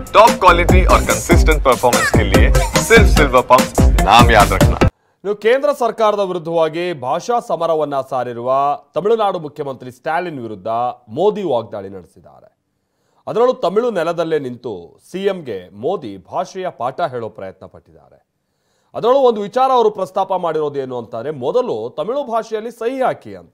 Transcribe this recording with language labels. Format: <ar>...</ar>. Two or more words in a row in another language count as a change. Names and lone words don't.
<en>top quality</en> <hi>और</hi> <en>consistent performance</en> <hi>के लिए सिर्फ सिल्वर पंप नाम याद रखना।</hi> <kn>ಕೇಂದ್ರ ಸರ್ಕಾರದ ವಿರುದ್ಧವಾಗಿ ಭಾಷಾ ಸಮರವನ್ನ ಸಾರಿರುವ ತಮಿಳುನಾಡು ಮುಖ್ಯಮಂತ್ರಿ ಸ್ಟಾಲಿನ್ ವಿರುದ್ಧ ಮೋದಿ ವಾಗ್ದಾಳಿ ನಡೆಸಿದ್ದಾರೆ. ಅದರಲ್ಲೂ ತಮಿಳು ನೆಲದಲ್ಲೇ ನಿಂತು ಸಿಎಂಗೆ ಮೋದಿ ಭಾಷೆಯ ಪಾಠ ಹೇಳೋ ಪ್ರಯತ್ನ ಪಟ್ಟಿದ್ದಾರೆ. ಅದರಲ್ಲೂ ಒಂದು ವಿಚಾರ ಅವರು ಪ್ರಸ್ತಾಪ ಮಾಡಿರೋದೇನು ಅಂತಂದ್ರೆ, ಮೊದಲು ತಮಿಳು ಭಾಷೆಯಲ್ಲಿ ಸಹಿ ಹಾಕಿ ಅಂತ.</kn>